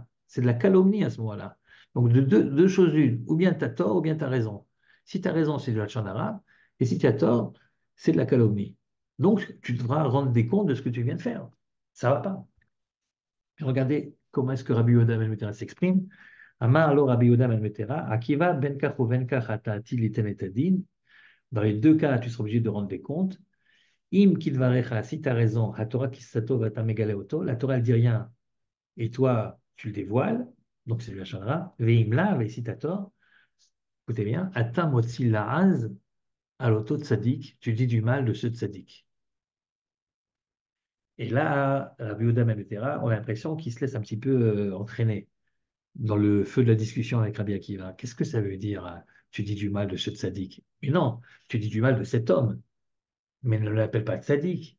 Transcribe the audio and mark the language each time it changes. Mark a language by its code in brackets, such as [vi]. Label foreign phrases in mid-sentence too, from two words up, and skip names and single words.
[fr] C'est de la calomnie à ce moment-là. Donc de deux choses l'une. Ou bien tu as tort, ou bien tu as raison. Si tu as raison, c'est du [he] לשון הרע. [fr] Et si tu as tort, c'est de la calomnie. Donc tu devras rendre des comptes de ce que tu viens de faire. Ça va pas. Puis regardez comment est-ce que Rabbi Yoda s'exprime. [he] אמר לו רבי יהודה בן בתירא, עקיבא בין כך ובין כך אתה עתיד ליתן את הדין. [fr] Dans les deux cas, tu seras obligé de rendre des comptes. [he] אם כדבריך, [fr] si tu as raison, [he] התורה כיסתו ואתה מגלה אותו, [fr] la Torah ne dit rien et toi, tu le dévoiles, donc c'est du [he] לשון הרע. ואם לאו, [fr] et si tu as tort, écoutez bien, [he] אתה מוציא לעז על אותו צדיק, [fr] tu dis du mal de ce tzadik. Et là, Rabbi Yehuda ben Betera, on a l'impression qu'il se laisse un petit peu entraîner dans le feu de la discussion avec Rabbi Akiva. Qu'est-ce que ça veut dire, tu dis du mal de ce tzaddik? Mais non, tu dis du mal de cet homme, mais ne l'appelle pas tzaddik.